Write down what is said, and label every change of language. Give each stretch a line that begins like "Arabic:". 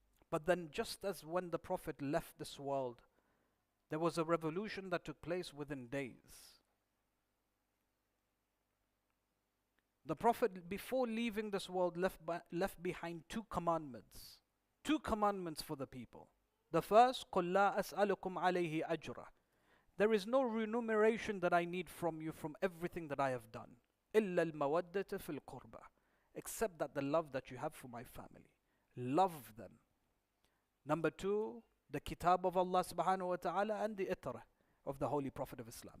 English: But then, just as when the Prophet left this world, there was a revolution that took place within days. The Prophet, before leaving this world, left behind 2 commandments. 2 commandments for the people. The first,
Arabic: قُلْ لَا أَسْأَلُكُمْ عَلَيْهِ أَجْرًا.
English: There is no remuneration that I need from you from everything that I have done.
Arabic: إِلَّا الْمَوَدَّةَ فِي الْقُرْبَةِ.
English: Except that the love that you have for my family. Love them. Number 2, the kitab of Allah subhanahu wa ta'ala and the itrah of the Holy Prophet of Islam.